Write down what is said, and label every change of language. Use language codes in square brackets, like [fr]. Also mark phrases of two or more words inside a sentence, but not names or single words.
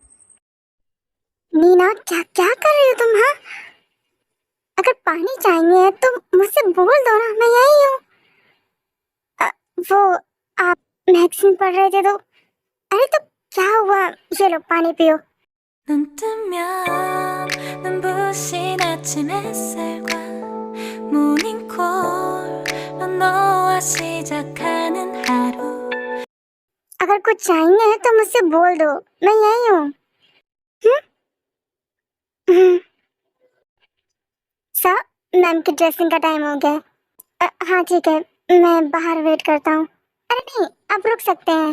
[hi] नीना क्या क्या कर रही हो तुम? हाँ, अगर पानी चाहिए तो मुझसे बोल दो ना, मैं यही हूँ। वो आप मैगजीन पढ़ रहे थे तो? अरे तो क्या हुआ, ये लो पानी पियो। [ko] 눈 뜨면 눈부신 아침 햇살과 모닝콜로 너와 시작하는 하루 [hi] अगर कुछ चाहिए तो मुझसे बोल दो, मैं यही हूँ। मैम की ड्रेसिंग का टाइम हो गया है। हाँ ठीक है, मैं बाहर वेट करता हूँ। अरे नहीं, आप रुक सकते हैं।